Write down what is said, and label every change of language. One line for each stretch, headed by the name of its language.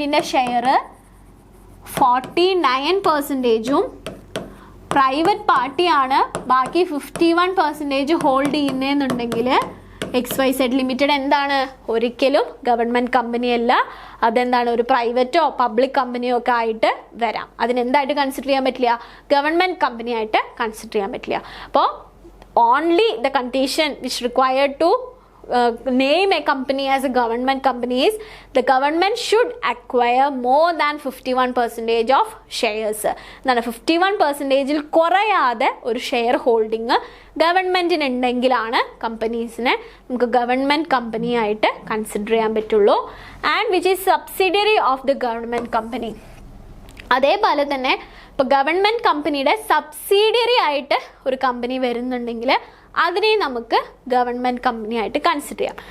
Malayalam: ഗവൺമെൻറ്റിൻ്റെ share 49%, private പാർട്ടിയാണ് ബാക്കി 51% ഹോൾഡ് ചെയ്യുന്നതെന്നുണ്ടെങ്കിൽ XYZ ലിമിറ്റഡ് എന്താണ്? ഒരിക്കലും ഗവൺമെൻറ് കമ്പനിയല്ല. അതെന്താണ്? ഒരു പ്രൈവറ്റോ പബ്ലിക് കമ്പനിയോ ഒക്കെ ആയിട്ട് വരാം. അതിനെന്തായിട്ട് കൺസിഡർ ചെയ്യാൻ പറ്റില്ല? ഗവൺമെൻറ് കമ്പനി ആയിട്ട് കൺസിഡർ ചെയ്യാൻ പറ്റില്ല.
English: അപ്പോൾ only the condition which required to name a company as a government company is the government should acquire more than 51% of shares.
Malayalam: എന്താണ്? 51%ൽ കുറയാതെ ഒരു ഷെയർ ഹോൾഡിങ് ഗവൺമെൻറ്റിന് ഉണ്ടെങ്കിലാണ് കമ്പനീസിനെ നമുക്ക് ഗവൺമെൻറ് കമ്പനി ആയിട്ട് കൺസിഡർ ചെയ്യാൻ പറ്റുള്ളൂ.
English: And which is subsidiary of the government company.
Malayalam: അതേപോലെ തന്നെ ഇപ്പോൾ ഗവൺമെൻറ് കമ്പനിയുടെ സബ്സിഡിയറി ആയിട്ട് ഒരു കമ്പനി വരുന്നുണ്ടെങ്കിൽ അതിനെ നമുക്ക് ഗവൺമെൻറ് കമ്പനി ആയിട്ട് കൺസിഡർ ചെയ്യാം.